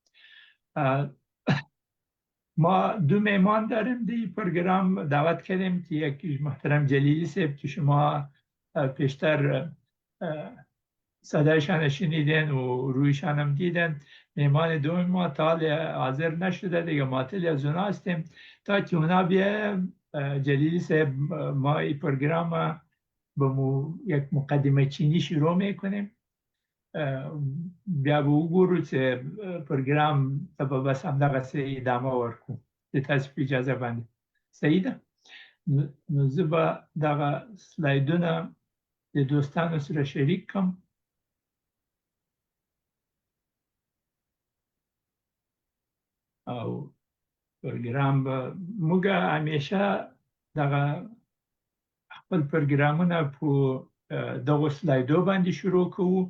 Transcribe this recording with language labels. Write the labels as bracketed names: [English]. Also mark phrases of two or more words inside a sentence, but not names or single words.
[Persian] ما دو مهمان داریم در این پروگرام دعوت کردیم که یکی محترم جلیلی صاحب که شما پیشتر صدایشان شنیدن و رویشان هم دیدن. مهمان دوم ما تا حاضر نشده دیگه، معطل از اونا هستیم تا که اونا بیه. جلیلی صاحب، ما این پروگرام با یک مقدمه چینی شروع میکنیم، [Pashto] بیا به وګورو چې پروګرام ته به بس همدغسې ادامه ورکړو د تاسو په اجازه باندې. صحیح ده؟ نو زه به دغه سلایډونه د دوستانو سره شریک کړم. او پروګرام به موږ همیشه دغه خپل پروګرامونه په دغو سلایډو باندې شروع کوو.